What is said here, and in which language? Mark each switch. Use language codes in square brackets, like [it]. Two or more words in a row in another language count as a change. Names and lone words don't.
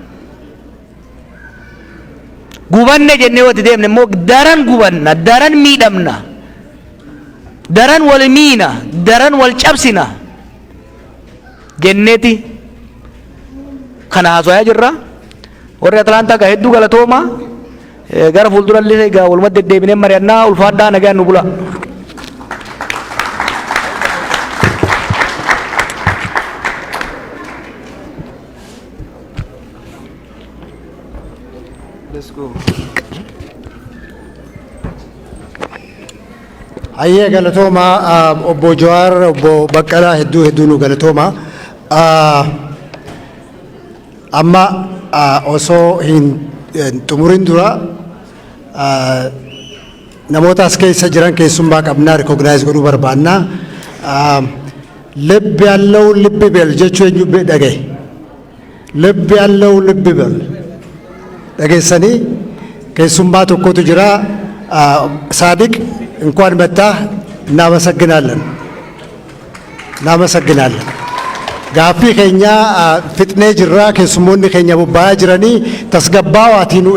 [om] Gubanne jennee wati deemne immoo daran gubanna, daran miidhamna, daran wal miina, daran wal cabsina jenneeti kana haasoyaa jirra. Warri Atlaantaa gaa hedduu galatoomaa gara fuuldurallee gaa walumaa deddeebinee mari'annaa ulfaadhaa nagaan nu bula. [en] Let's go. [om] Ayyee galatoomaa obbo Jawaar, obbo Baqqalaa hedduu nu galatoomaa. Amma osoo hin xumurin dura namoota as keessa jiran keessummaa qabnaa rikognaayiz godhuu barbaanna. [am] ልብ ያለው ልብ ይበል [om] jechuun eenyu dhagaye [am] ልብ ያለው ልብ ይበል [om] dhageessanii keessummaa tokkotu jira [am] ሳዲቅ እንኳን መጣህ እናመሰግናለን [om] gaaffii keenya fixnee jirra keessummoonni keenya bobba'aa jiranii tasgabbaawaatiinu